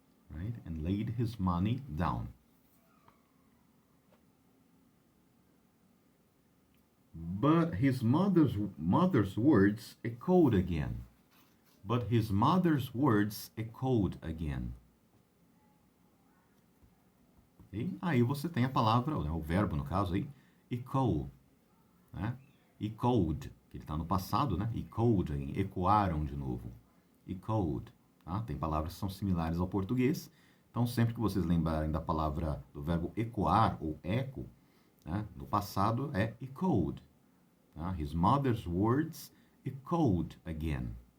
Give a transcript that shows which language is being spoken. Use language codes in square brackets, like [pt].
[en] Right? And laid his money down. But his mother's words echoed again. But his mother's words echoed again. [pt] E aí você tem a palavra, o verbo no caso aí, echo. Né? Echoed, que ele está no passado, né? Echoed, ecoaram de novo. Echoed. Tá? Tem palavras que são similares ao português. Então, sempre que vocês lembrarem da palavra, do verbo ecoar ou eco, né? No passado é echoed. Tá? [en] His mother's words echoed again.